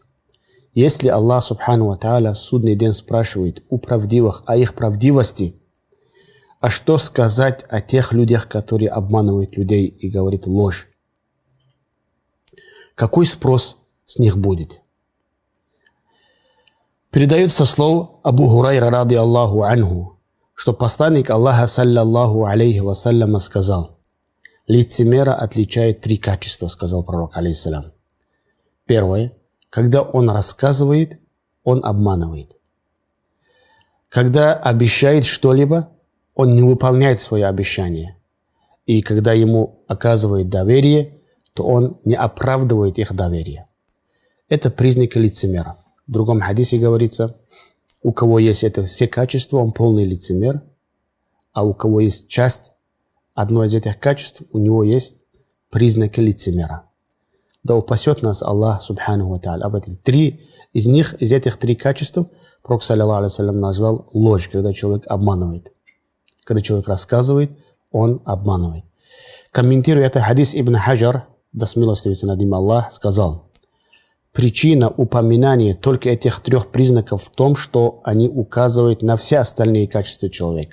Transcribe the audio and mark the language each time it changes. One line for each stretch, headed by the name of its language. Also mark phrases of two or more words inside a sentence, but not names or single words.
Russian: Если Аллах
Arabic: سبحانه وتعالى
Russian: в судный день спрашивает у правдивых о их правдивости, а что сказать о тех людях, которые обманывают людей и говорят ложь? Какой спрос с них будет? Передается слов Абу Хурайра,
Arabic: رضي الله عنه,
Russian: что посланник Аллаха,
Arabic: صلى الله عليه وسلم,
Russian: сказал: «Лицемера отличает три качества», сказал пророк, алейхиссалям. Первое: когда он рассказывает, он обманывает. Когда обещает что-либо, он не выполняет свои обещания. И когда ему оказывает доверие, то он не оправдывает их доверие. Это признак лицемера. В другом хадисе говорится: у кого есть это все качества, он полный лицемер, а у кого есть часть, одно из этих качеств, у него есть признаки лицемера. Да упасет нас Аллах
Arabic: سبحانه وتعالى.
Russian: Об этих три из них, из этих три качеств, пророк,
Arabic: صلى الله عليه وسلم,
Russian: назвал ложь, когда человек обманывает. Когда человек рассказывает, он обманывает. Комментируя это хадис, Ибн Хаджар, да смилостивится над ним Аллах, сказал: причина упоминания только этих трех признаков в том, что они указывают на все остальные качества человека.